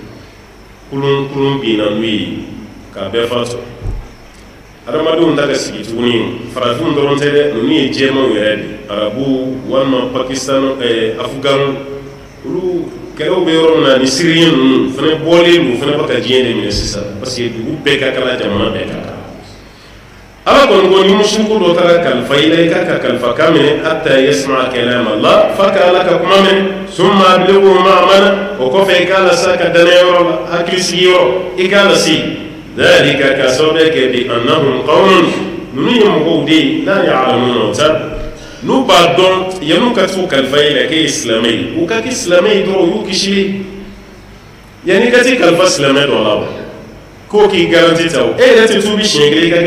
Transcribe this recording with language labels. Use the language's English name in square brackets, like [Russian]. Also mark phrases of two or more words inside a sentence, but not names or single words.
[Bambara] kulun binna n'u ye k'a bɛɛ fatu adamadenw ta ka sigi tuguni farafinw dɔrɔn tɛ dɛ ninnu ye jɛmanw yɛrɛ de arabu walima Pakistan Afgan olu kɛlɛw bɛ yɔrɔ min na ni Siriyɛn ninnu fana bɔlen don fana bɛ ka diɲɛ de minɛ sisan [French] parce que [Bambara] dugu bɛɛ ka kala jamana bɛɛ ka kala ala kɔni ko ni musuku dɔ taara kalifa i la i ka kalifa kan minɛ [Arabic] حتى يسمع كلام الله [Bambara] fa ka ala ka kuma minɛ [Arabic] ثم أبلغه مأمنه [Bambara] o kɔfɛ i k'a lase a ka danayɔrɔ la hakili sigiyɔrɔ i k'a lase dhalika ka sababu kɛ [Arabic] بأنهم قوم [Bambara] ninnu ye mɔgɔw de ye [Arabic] لا يعلمون [Bambara] o ta n'u b'a dɔn yan'u ka t'u kalifa i la k'e ye silamɛ ye u ka kɛ silamɛ ye dɔrɔn u y'u kisi yanni i ka t'i kalifa silamɛ dɔ la wa ko k'i garanti ta o e yɛrɛ tɛ tuubi siɲɛ kelen i ka kɛ